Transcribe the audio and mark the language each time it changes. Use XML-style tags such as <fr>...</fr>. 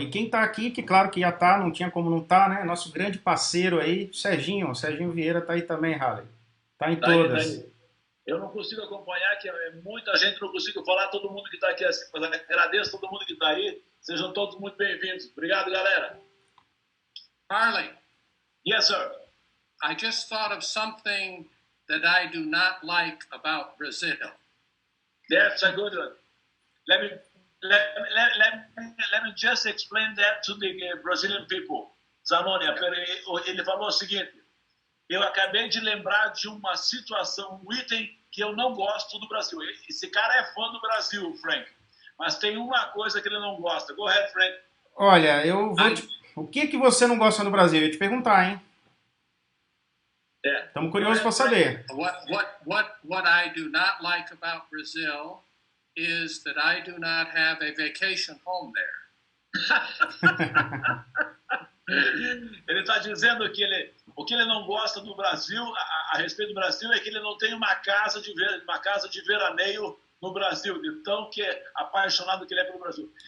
<pt>E quem tá aqui, que claro que já tá, não tinha como não tá, né? Nosso grande parceiro aí, o Serginho Vieira tá aí também, Harley. Tá em todas. Aí. Eu não consigo acompanhar, que muita gente não consigo falar, todo mundo que tá aqui assim, mas agradeço todo mundo que tá aí. Sejam todos muito bem-vindos. Obrigado, galera. Harley.</pt> <en>Yes, sir. I just thought of something that I do not like about Brazil. That's a good one. Let me just explain that to the Brazilian people.</en> <pt>Zanoni, ele falou o seguinte: eu acabei de lembrar de uma situação, um item que eu não gosto do Brasil. Esse cara é fã do Brasil, Frank, mas tem uma coisa que ele não gosta.</pt> <en>Go ahead, Frank.</en> <pt>Olha, o que você não gosta no Brasil? Eu ia te perguntar, hein? Estamos curiosos para saber.</pt> <en>What I do not like about Brazil is that I do not have a vacation home there.</en> <pt>Ele está dizendo que o que ele não gosta do Brasil, a respeito do Brasil, é que ele não tem uma casa de veraneio no Brasil, de tão que apaixonado que ele é pelo Brasil.</pt>